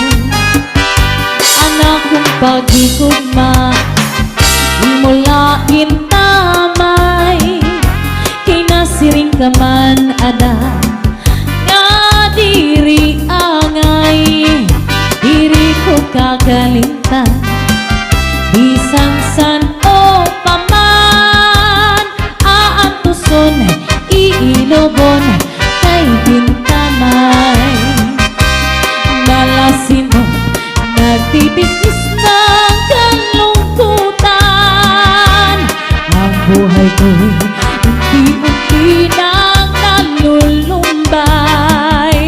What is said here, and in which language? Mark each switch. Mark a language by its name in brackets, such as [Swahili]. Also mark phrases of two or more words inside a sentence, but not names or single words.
[Waray] Anak kong pag-ikugma, imulain tamay, kinasiring ka man ada, nga diri angay, diri ko kagalintan, bisan san o paman, aantuson, iilobon, kay bintamay. [Filipino] Malasin mo, nagtitiis ng kalungkutan. Ang buhay ko'y unti-unti nang nalulumbay.